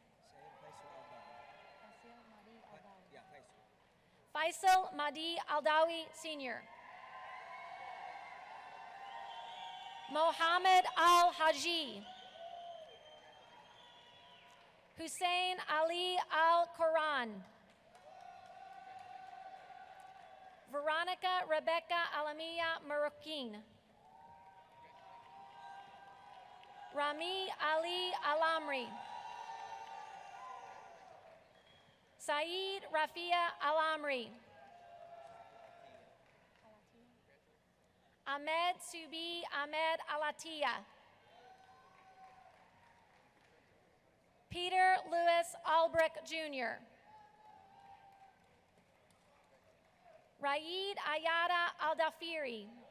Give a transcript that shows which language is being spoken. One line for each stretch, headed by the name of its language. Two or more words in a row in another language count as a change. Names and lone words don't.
English: Faisal Mahdi Aldawi, Sr. Mohammed Al-Haji, Hussein Ali Al-Quran, Veronica Rebecca Alamia Marroquin, Rami Ali Alamri, Saeed Rafia Alamri, Ahmed Subi Ahmed Alatia, Peter Lewis Albrecht Jr., Raid Ayada Al-Dafiri,